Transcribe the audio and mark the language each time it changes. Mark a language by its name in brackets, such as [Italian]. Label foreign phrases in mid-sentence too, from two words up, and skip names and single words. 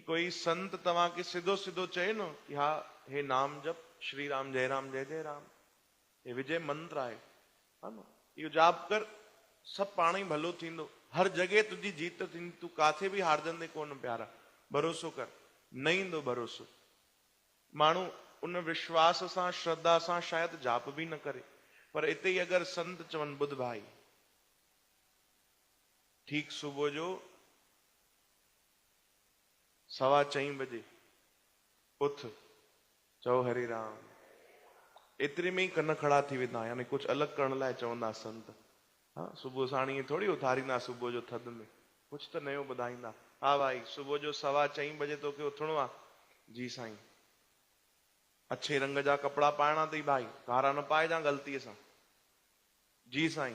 [Sindhi] कोई संत तव्हां खे सिधो सिधो चए न कि हा हे नाम जप श्री राम जय जय राम, हे विजय मंत्र आहे, हा न, इहो जाप कर, सब पाण ई भलो थींदो, हर जगह तुझी जीत थींदी, तू काथे भी हारजंदे कोन प्यारा, भरोसो कर, न ईंदो भरोसो। माण्हू उन विश्वास सां श्रद्धा सां शायद जाप भी न करे, पर इते ई अगर संत चवन बुध भाई ठीक सुबह जो 4:15 बजे उथ, चओ हरे राम, एतिरे में ई कन खड़ा थी वेंदा, यानी कुछ अलग करण लाइ चवंदा संत। हाँ, सुबह साणी थोड़ी उथारींदा सुबह जो थधि में, कुछ तो नयो ॿुधाईंदा। हा भाई सुबह जो 4:15 बजे तोखे उथणो आहे, जी साईं। अच्छे रंग जा कपड़ा पाइणा अथई भाई, कारा न पाइजां ग़लतीअ सां, जी साईं।